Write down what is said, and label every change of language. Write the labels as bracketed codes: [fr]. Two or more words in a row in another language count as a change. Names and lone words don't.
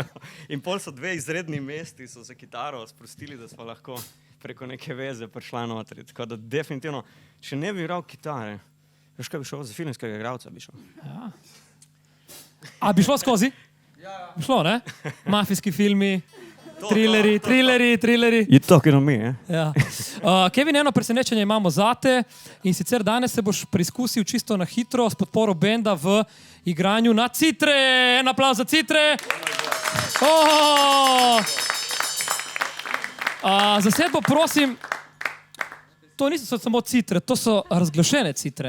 [sl] In pol so dve izredni mesti, so se kitaro sprostili, da smo lahko preko neke veze prišla notri. Tako da definitivno, če ne bi igral kitare, veš kaj bi šel, za filmskega igralca bi šel. Ja. A bi šlo skozi? Ja. Bi šlo, ne? Mafijski filmi, trileri. [en] You talking to me, [sl] Ja. Kevin, eno presenečenje imamo zate in sicer danes se boš preizkusil čisto na hitro s podporo benda v igranju na citre. En aplavz za citre. Zasedbo prosim, to niso samo citre, to so razglašene citre.